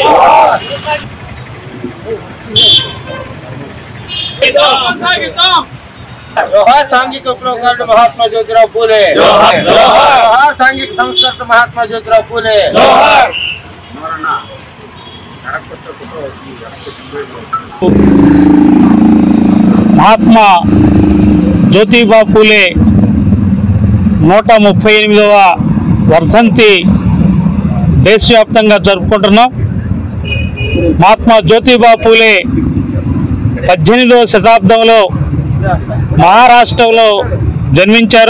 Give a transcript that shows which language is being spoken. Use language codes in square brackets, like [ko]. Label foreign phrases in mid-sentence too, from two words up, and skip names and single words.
[mr] जोहार सांघिक उपयोगकर्ता महात्मा ज्योतिराव फूले जोहार सांघिक संस्कर्ता महात्मा ज्योतिराव फूले [te] महात्मा ज्योतिबा फूले 138వ వర్ధంతి దేశవ్యాప్తంగా జరుపుకుంటున్నాం। మహాత్మా జ్యోతిబా ఫూలే 18వ శతాబ్దంలో మహారాష్ట్రలో జన్మించారు।